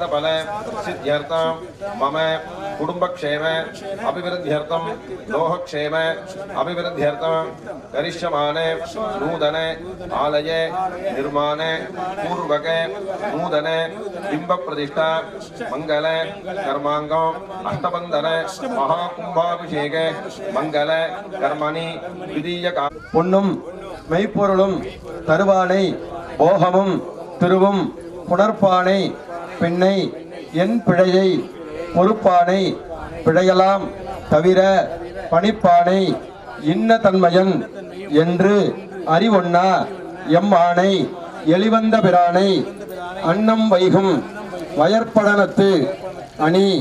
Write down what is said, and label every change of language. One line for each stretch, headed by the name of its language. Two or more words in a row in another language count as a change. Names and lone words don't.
Sanskrit: फल सिद्ध्यर्थ मम कुटुंबक्षेम अभिवृद्ध्यर्थम लोहक्षेम अभिवृद्ध्यर्थम करिष्यमाने नूतन आलय निर्माण पूर्वक नूतन बिंब प्रतिष्ठा मंगल कर्मांगम अष्टबंधन महाकुंभाभिषेक मंगल कर्मणि द्वितीय
Tamil: பொன்னும் மெய்ப்பொருளும் தருவானை போகமும் திருவும் புணர்ப்பானை பெண்ணை என் பிழையை பொறுப்பானை பிழையலாம் தவிர பணிப்பானை இன்ன தன்மையன் என்று அறிவொன்னா எம்மானை எளிவந்த பிரானை அன்னம் வைகும் வயற்படனத்து அணி